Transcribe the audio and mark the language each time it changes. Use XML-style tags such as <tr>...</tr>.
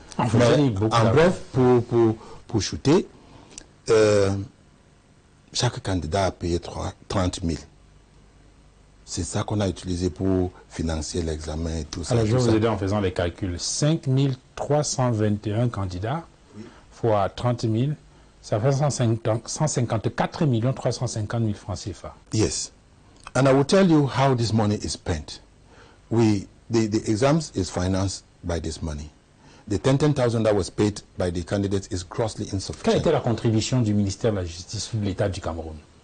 <fr>En bref, pour shooter, chaque candidat a payé 30 000. C'est ça qu'on a utilisé pour financer l'examen et tout ça. Alors, je vais vous aider en faisant les calculs. 5 321 candidats fois 30 000, ça fait 154 350 000 francs CFA.</fr> <en>Yes. And I will tell you how this money is spent. The exams is financed by this money. The 10,000 that was paid by the candidates is grossly insufficient.</en> <fr>Quelle était la contribution du ministère de la Justice ou de l'État du Cameroun?</fr>